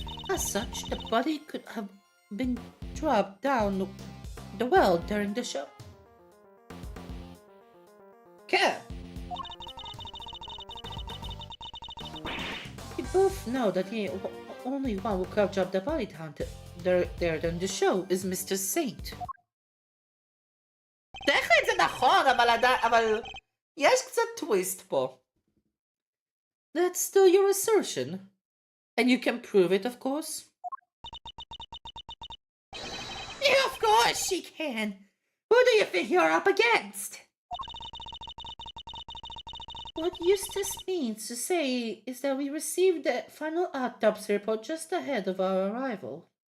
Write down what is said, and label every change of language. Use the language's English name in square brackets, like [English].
[English] As such, the body could have been dropped down the well during the show. [Hebrew] כן. [English] We both know that the only one who could have dropped the body down there during the show is Mr. Saint. [Hebrew] טכנית זה נכון, אבל יש קצת טוויסט פה. [English] That's still your assertion. And you can prove it, of course. Yeah, of course she can. Who do you think you're up against? What Eustace means to say is that we received the final autopsy report just ahead of our arrival.